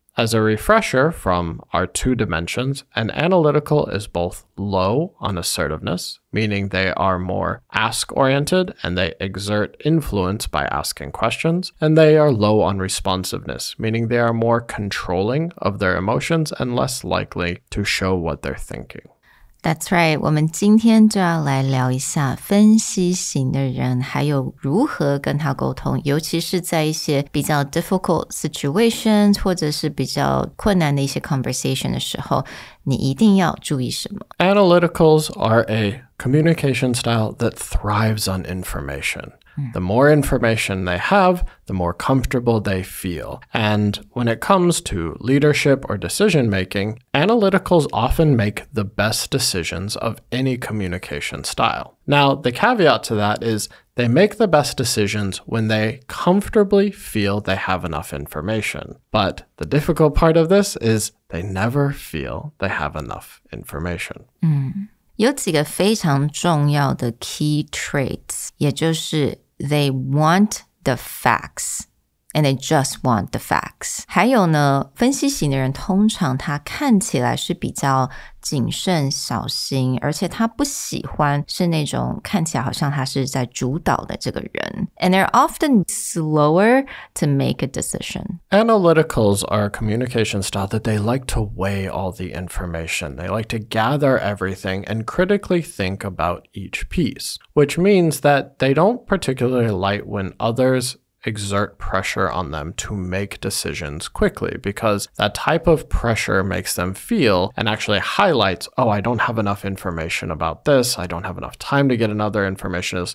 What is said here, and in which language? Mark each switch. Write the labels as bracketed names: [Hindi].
[English] As a refresher from our two dimensions, an analytical is both low on assertiveness, meaning they are more ask-oriented and they exert influence by asking questions, and they are low on responsiveness, meaning they are more controlling of their emotions and less likely to show what they're thinking. That's right. [Chinese] 我们今天就要来聊一下分析型的人，还有如何跟他沟通，尤其是在一些比较 [English] difficult situations [Chinese] 或者是比较困难的一些 conversation 的时候，你一定要注意什么？ [English] Analyticals are a communication style that thrives on information. The more information they have, the more comfortable they feel. And when it comes to leadership or decision making, analyticals often make the best decisions of any communication style. Now, the caveat to that is they make the best decisions when they comfortably feel they have enough information. But the difficult part of this is they never feel they have enough information. [Chinese] 有几个非常重要的 [English] key traits， [Chinese] 也就是 [English] They want the facts, and they just want the facts. [Chinese] 还有呢，分析型的人通常他看起来是比较谨慎小心，而且他不喜欢是那种看起来好像他是在主导的这个人。 [English] And they're often slower to make a decision. Analyticals are a communication style that they like to weigh all the information. They like to gather everything and critically think about each piece, which means that they don't particularly like when others exert pressure on them to make decisions quickly, because that type of pressure makes them feel and actually highlights, oh, I don't have enough information about this. I don't have enough time to get another information.